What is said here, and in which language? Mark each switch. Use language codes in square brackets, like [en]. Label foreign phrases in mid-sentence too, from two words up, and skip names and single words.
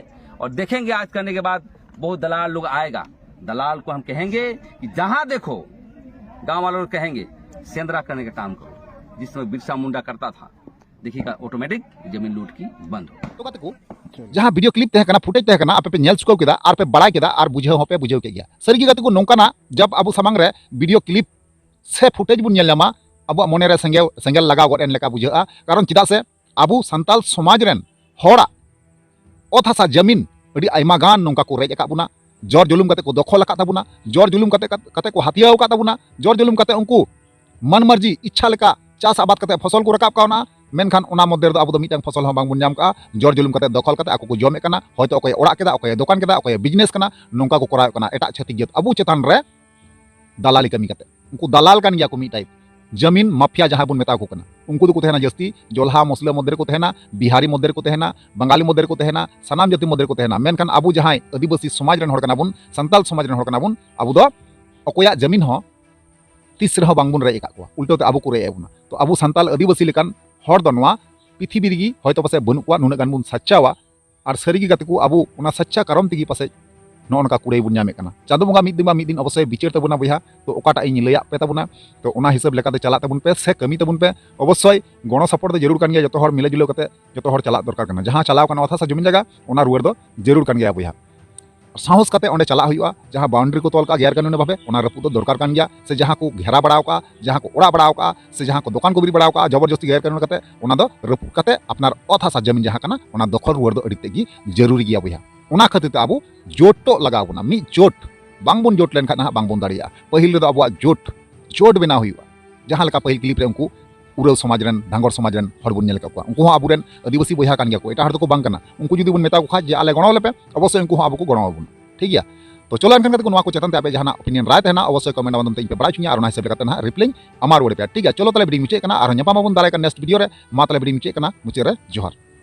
[hi] और देखेंगे आज करने के बाद बहुत दलाल लोग आएगा, दलाल को हम कहेंगे कि जहां देखो गांव वालों लोग कहेंगे सेंद्रा करने का काम करो, जिसमें बिरसा मुंडा करता था, देखिएगा ऑटोमेटिक जमीन लूट की बंद हो। [sat] जहां [en] video clip [sat] तहे कना, फुटेज तहे कना, आपे पे नेल चुकाव केदा आर पे बड़ाई केदा आर बुझाव होपे बुझाव के गया। सरी गाते को नोंकाना जब अबु समांग रे [en] video clip [sat] से फुटेज बुन नेलमा अब मने रे सेंगेल लगाव गड एन लेका बुझा। कारण चिदा से अबु संताल समाज रेन होड़ा ओत हासा जमीन अडी आइमा गान नोंका को रेज अकाबुना, जोर जुलुम कते को दखल अकात ताबुना, जोर जुलुम कते को हथियाव अकात ताबुना, जोर जुलुम कते उनको मन मर्जी इच्छा लेका चास आबाद कते फसल को रकाब कावना। मेनखान ओना मध्य रे अबु मिटन फसल बांग बुन जाम का, जोर जुलुम कते दखल कते आको को जमे कना, होयतो अकय ओड़ा केदा, अकय दुकान केदा, अकय बिजनेस कना, नोंका को कराव कना। एटा छतिक जत अबु चेतान रे दलाली कमी कते उनको दलाल कान गया को मी टाइप जमीन माफिया जहां बन मेता को कना। उनको दो को तहना जस्ती जोल्हा मुस्लिम मध्य को तहना, बिहारी मध्य को तहना, बंगाली मध्य को तहना, सानाम जाति मध्य को तहना। मेनखान अबु जहां आदिवासी समाज रेन होड़ कना बुन, संताल समाज रेन होड़ कना बुन, अबु दो अकोया जमीन हो तीस रह बांग बुन रेज का को उल्टोते अबु को रेज बुना। तो अबु संताल आदिवासी लेकान होड़ दो नवा पृथ्वी रेगी होयतो पासे बनु को नुना गान बुन सच्चावा और सरीगी गाते को अबु उना सच्चा कारण तेगी पासे नोनका कुड़े बुन नामे कना। चांदो बंगा मिद दिन अवश्य विचार तबुना बया। तो ओकाटा इन लैया पे तबुना, तो ओना हिसाब लेकाते चला तबुन पे से कमी तबुन पे। अवश्य गण सपोर्ट दो जरूर कान गया, जतो हर मिले जुले कते जतो हर चला दरकार कना। जहां चलाव कना अथा जमीन जगह ओना रुआर दो जरूर कान गया बया। साहस कते ओंडे चला हुआ, जहां बाउंड्री को तोल का [hi] गैर कानूनी [sat] भावे ओना रपु दो दरकार कान गया। से जहां को घेरा बड़ाव का, जहां को ओड़ा बड़ाव का, से जहां को दुकान को बिरी बड़ाव का [hi] जबरदस्ती गैर कानूनी [sat] कते ओना दो रपु कते अपनार अथा जमीन जहां कना ओना दखल रुआर दो अड़ी तेगी जरूरी गया बया। उना खातिर ते आबो जोटो लगाव बना, मी जोट बांगबन जोट लेन खाना बांगबन दाड़िया। पहिल रे आबो जोट बेना हुआ, जहां लेका पहिल क्लिप रे उनको उराव समाज रेन, धांगोर समाज रेन हर बुन नेल का उनको आबो रेन आदिवासी बया कान गया को, एटा हर दो को बांग कना। उनको जुदी बुन मेता को खा जे आले गणो लेपे अवश्य उनको आबो को गणो बुन, ठीक गया। तो चलो एनखान कते को नवा को चेतन ते आपे जहां ओपिनियन राय तहना अवश्य कमेंट माध्यम ते पे बड़ा छुनिया और ना हिसाब लेकाते ना रिप्लाई अमार ओडे पे, [hi] ठीक है। [sat] चलो तले वीडियो मुचे कना और न्यापामा बुन दाले का [en] next video [sat] रे मा तले वीडियो मुचे कना मुचे रे जोहार।